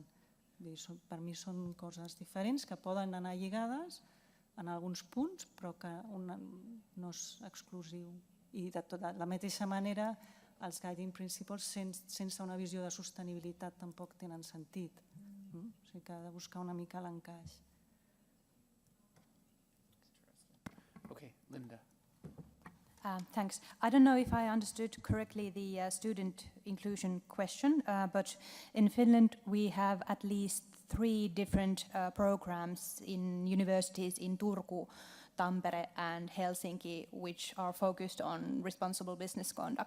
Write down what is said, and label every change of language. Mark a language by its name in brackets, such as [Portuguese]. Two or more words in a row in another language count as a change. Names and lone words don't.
[Catalan] Per mi són coses diferents que poden anar lligades en alguns punts, però que no és exclusiu. I de la mateixa manera, els [English] Guiding Principles, [Catalan] sense una visió de sostenibilitat, tampoc tenen sentit. O sigui que ha de buscar una mica l'encaix. [English] Okay, Linda. Thanks. I don't know if I understood correctly the student inclusion question, but in Finland we have at least 3 different programs in universities in Turku, Tampere and Helsinki, which are focused on responsible business conduct.